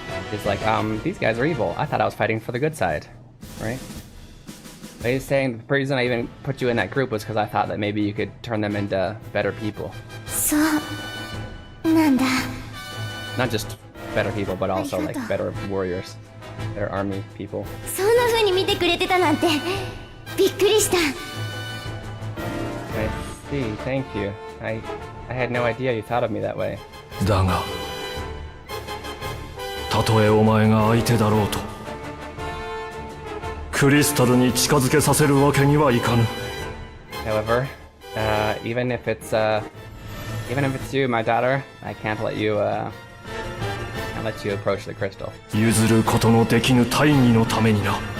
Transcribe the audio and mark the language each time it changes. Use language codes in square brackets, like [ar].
[en] He's like, these guys are evil. I thought I was fighting for the good side, right? But he's saying the reason I even put you in that group was because I thought that maybe you could turn them into better people. [ja] そうなんだ。 [en] Not just better people, but also like better warriors, better army people. [ja] そんな風に見てくれてたなんてびっくりした。 [en] I see, thank you. I had no idea you thought of me that way. [ja] だがたとえお前が相手だろうとクリスタルに近づけさせるわけにはいかぬ。 [en] However, even if it's you, my daughter, I can't let you approach the crystal. [ja] 譲ることのできぬ大義のためにな。